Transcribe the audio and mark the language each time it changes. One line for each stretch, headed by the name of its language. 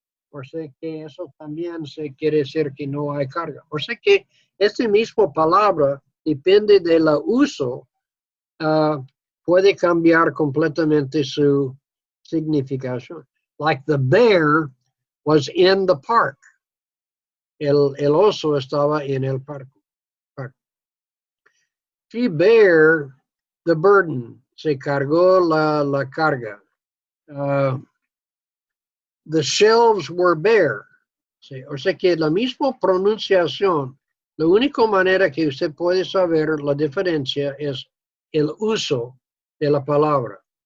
Spanish: O sea que eso también se quiere decir que no hay carga. O sea que esta misma palabra, depende del uso, puede cambiar completamente su significación.
English: Like the bear was in the park.
Spanish: El oso estaba en el parque.
English: She bear the burden.
Spanish: Se cargó la carga.
English: The shelves were bare.
Spanish: Sí, o sea que la misma pronunciación, la única manera que usted puede saber la diferencia es el uso de la palabra.